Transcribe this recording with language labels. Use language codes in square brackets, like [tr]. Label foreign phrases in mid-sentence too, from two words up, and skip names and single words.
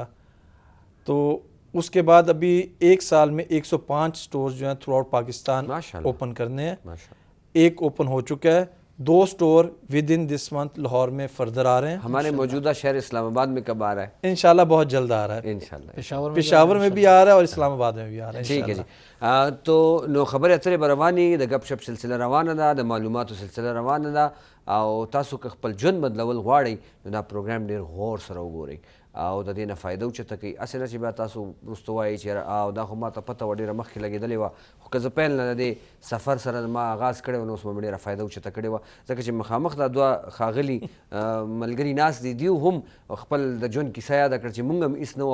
[ur] تو اس کے بعد ابھی ایک سال میں 105 سٹورز جو ہیں تھرو آؤٹ پاکستان اوپن کرنے ہیں. ایک اوپن ہو چکا ہے, 2 سٹور [en] within this month [ur] لاہور میں فردر آ رہے ہیں. ہمارے موجودہ شہر اسلام آباد میں کب آ رہا ہے؟ انشاءاللہ بہت جلد آ رہا ہے, انشاءاللہ پشاور میں بھی آ رہا ہے اور اسلام آباد میں بھی آ رہا ہے. ٹھیک ہے جی. [ps] تو نو خبر اترې برواني د غپ شپ سلسله روانه ده, د معلوماتو سلسله روانه ده, او تاسو که خپل ژوند بدلول غواړئ نو دا پروګرام ډیر غور سره وګورئ او د دې نه فایده اوچته کوي. هسې نه چې بیا تاسو وروسته وایئ چې او دا خو ما ته پته وه ډېره مخکې لګېدلې وه, خو که زه پیل نه د دې سفر سره ما آغاز کړی و نو اوس به مې ډېره فایده اوچته کړې وه, ځکه چې مخامخ دا دوه ښاغلي ملګري ناست دي, دیو هم خپل د ژوند کیسه یاده کړه چې مونږ هم هېڅ نه وو.